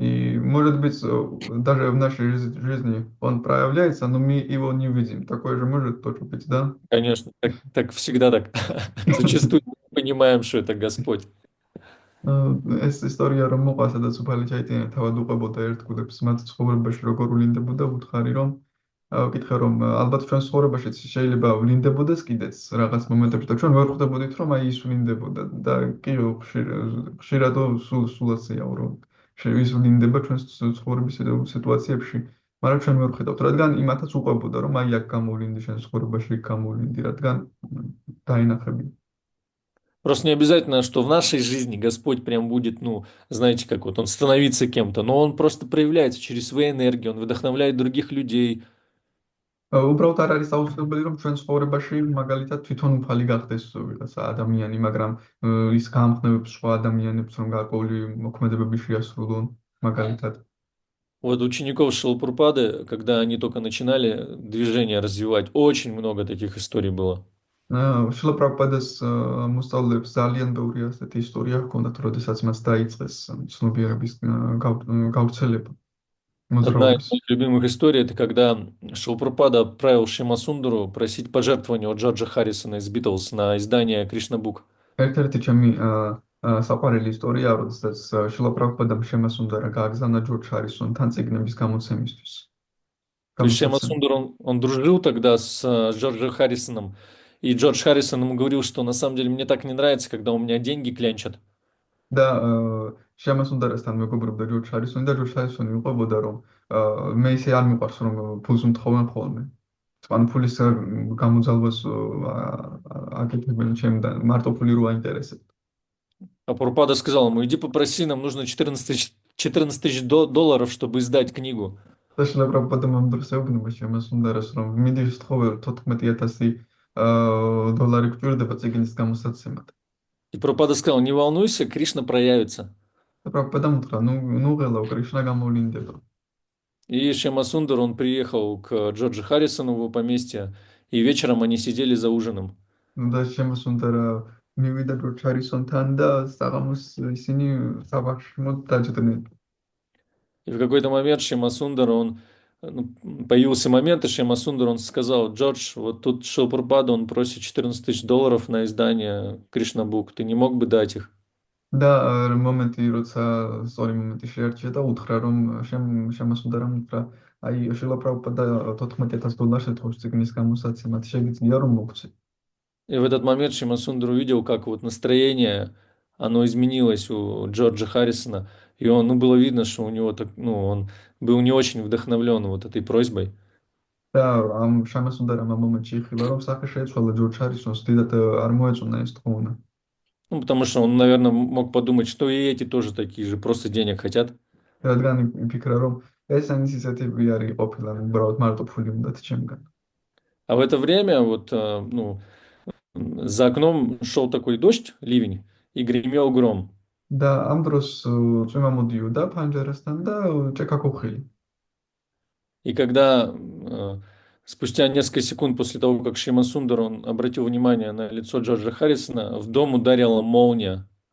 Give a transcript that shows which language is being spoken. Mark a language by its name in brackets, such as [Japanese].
[Russian] И, может быть, даже в нашей жизни он проявляется, но мы его не видим. Такое же может тоже быть, да? Конечно, так всегда так. Зачастую мы не понимаем, что это Господь. [Georgian] ეს ისტორია რომ მოყვა, სადაც უფალი ჩაიტანა თავად უყვებოდა ერთ გულებს მათ ცხოვრებაში როგორ ვლინდებოდა, უთხარი რომ ვკითხე რომ ალბათ ჩვენ ცხოვრებაშიც შეიძლება ვლინდებოდეს კიდეც რაღაც მომენტებში და ჩვენ ვერ ხვდებოდით რომ აი ის ვლინდებოდა და კი ხშირად სულ ასეა რომ ის ვლინდება ჩვენ ცხოვრების სიტუაციებში, მაგრამ ჩვენ ვერ ხვდებით, რადგან იმათაც უყვებოდა რომ აი აქ გამოვლინდი ჩვენ ცხოვრებაში, იქ გამოვლინდი, რადგან დაინახები. [Russian] Просто не обязательно, что в нашей жизни Господь прям будет, ну, знаете, как вот он становится кем-то, но он просто проявляется через свои энергии, он вдохновляет других людей. [Georgian] უბრალოდ არ არის აუცილებელი, რომ ჩვენ ცხოვრებაში მაგალითად თვითონ უფალი გახდეს ვიღაცა ადამიანი, მაგრამ ის გაამხნევებს სხვა ადამიანებს, რომ გარკვეული მოქმედებები შეასრულონ, მაგალითად. [Russian] Вот учеников Шилпурпады, когда они только начинали движение развивать, очень много таких историй было. [Georgian] შილა პრაბჰუპადას მოსწავლეებს ძალიან ბევრი ასეთი ისტორია ჰქონდათ, როდესაც მას დაიწყეს ცნობიერების გავრცელება, [Russian] Одна из [Georgian] მოძრაობის. [Russian] моих любимых историй, это когда Шилпурпада отправил Шимасундару просить пожертвования у Джорджа Харрисона из Битлз на издание Кришна Бук. [Georgian] ერთ-ერთი ჩემი საყვარელი ისტორია, როდესაც შილა პრაბჰუპადამ შემასუნდარა გააგზავნა ჯორჯ ჰარისონთან წიგნების გამოცემისთვის. [Russian] То есть [Georgian] გამოსაცემ. [Russian] Шимасундар, он дружил тогда с Джорджем Харрисоном, и Джордж Харрисон ему говорил, что на самом деле мне так не нравится, когда у меня деньги клянчат. [Georgian] და შემასუნდარასთან მეგობრობდა ჯორჯ ჰარისონი და ჯორჯ ჰარისონი უყვებოდა, რომ მე ისე არ მიყვარს, რომ ფულს უმთხოვენ ხოლმე. ანუ ფულის გამოძალვას აკეთებენ ჩემთან, მარტო ფული რო აინტერესებს. [Russian] А Прабхупада сказал ему, иди попроси, нам нужно 14 тысяч долларов, чтобы издать книгу. [Georgian] და შილა პრაბჰუპადამ ამ დროს ეუბნება შემასუნდარას, რომ მიდი ვსთხოვე 14,000 დოლარი გვჭირდება წიგნის გამოსაცემად. [Russian] И Прабхупада сказал, не волнуйся, Кришна проявится. [Georgian] და პრაბჰუპადამ უთხრა, ნუ ღელავ, კრიშნა გამოვლინდება. [Russian] И Шимасундар, он приехал к Джорджу Харрисону в его поместье, и вечером они сидели за ужином. [Georgian] და შემასუნდარა მივიდა ჯორჯ ჰარისონთან და საღამოს ისინი საბაღში დაჯდნენ. [Russian] И в какой-то момент Шимасундар, появился момент, и Шимасундар, он сказал, Джордж, вот тут Шилпурпада, он просит 14 тысяч долларов на издание Кришна Бук, ты не мог бы дать их? [Georgian] და მომენტი, როცა სწორი მომენტი შეარჩია და უთხრა, რომ შემასუნდარამ უთხრა, აი შილა პრაბჰუპადა 14,000 დოლარს ეთხოვს წიგნის გამოსაცემად, შეგიძლია რომ მოგცე. [Russian] И в этот момент Шимасундар увидел, как вот настроение, оно изменилось у Джорджа Харрисона, и было видно, что у него он был не очень вдохновлен вот этой просьбой. [Georgian] და ამ შემასუნდარამ ამ მომენტში იხილა, რომ სახე შეეცვალა ჯორჯ ჰარისონს, დიდად არ მოეწონა ეს თხოვნა. [Russian] Ну, потому что он, наверное, мог подумать, что и эти тоже такие же, просто денег хотят. [Georgian] რადგან იფიქრა, რომ ესენის ისეთები არის ყოფილი, უბრალოდ მარტო ფული უნდათ ჩემგან. [Russian] А в это время за окном шел такой дождь, ливень, и гремел гром. [Georgian] და ამ დროს წვიმა მოდიოდა ფანჯარასთან და ჭექა ქოხილი. [Russian] И когда спустя несколько секунд после того, как Шимасундар, он обратил внимание на лицо Джорджа Харрисона, в дом ударила молния.